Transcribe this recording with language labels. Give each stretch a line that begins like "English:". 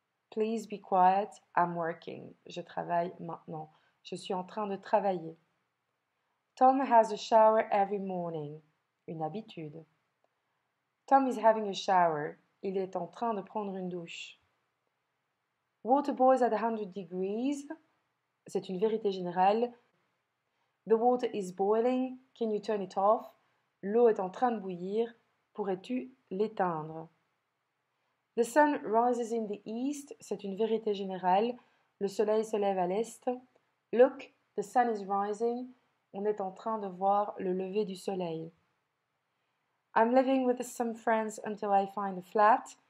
English: Please be quiet, I'm working.
French: Je travaille maintenant. Je suis en train de travailler.
English: Tom has a shower every morning.
French: Une habitude.
English: Tom is having a shower.
French: Il est en train de prendre une douche.
English: Water boils at 100 degrees.
French: C'est une vérité générale.
English: The water is boiling. Can you turn it off?
French: L'eau est en train de bouillir. Pourrais-tu l'éteindre?
English: The sun rises in the east.
French: C'est une vérité générale. Le soleil se lève à l'est.
English: Look, the sun is rising.
French: On est en train de voir le lever du soleil.
English: I'm living with some friends until I find a flat.